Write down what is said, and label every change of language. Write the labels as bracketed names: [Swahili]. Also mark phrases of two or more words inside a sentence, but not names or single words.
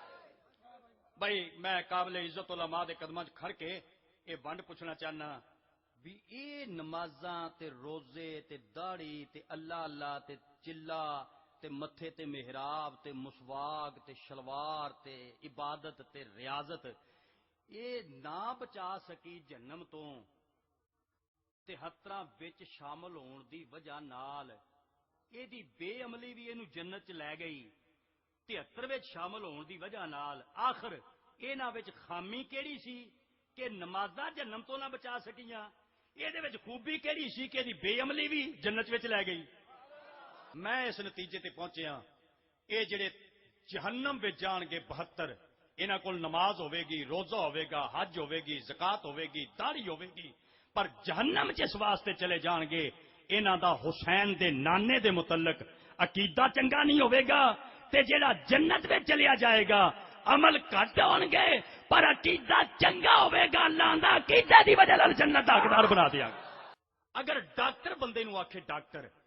[Punjabi] بھائی میں قابل عزت علماء دے قدماں کھڑ کے یہ ونڈ پوچھنا چاہنا بھی اے نمازاں تے روزے تے داڑھی تے اللہ اللہ تے چلا تے متھے تے محراب تے مسواک تے شلوار تے عبادت تے ریاضت اے نہ بچا سکی جہنم تو تے ہتراں وچ شامل ہون دی وجہ نال اے دی بے عملی بھی اینو جنت چ لے گئی 73 وچ شامل ہون دی وجہ نال آخر انہاں وچ خامی کیڑی سی کہ نمازاں جہنم تو نہ بچا سکیاں یہ خوبی کہڑی سی کہ دی بے عملی بھی جنت وچ لے گئی میں اس نتیجے تے پہنچیا اے جڑے جہنم وچ جان گے 72 انہاں کول نماز ہوے گی روزہ ہوے گا حج ہوے گی زکات ہوے گی داڑھی ہوے گی پر جہنم جس واسطے چلے جان گے انہاں دا حسین دے نانے دے متعلق عقیدہ چنگا نہیں ہوے گا تے جڑا جنت وچ چلیا جائے گا عمل گھٹ ہون گے پر عقیدہ چنگا ہوے گا اللہ دا عقیدے دی وجہ نال جنت دا حقدار بنا دیا گا اگر ڈاکٹر بندے نو آکھے ڈاکٹر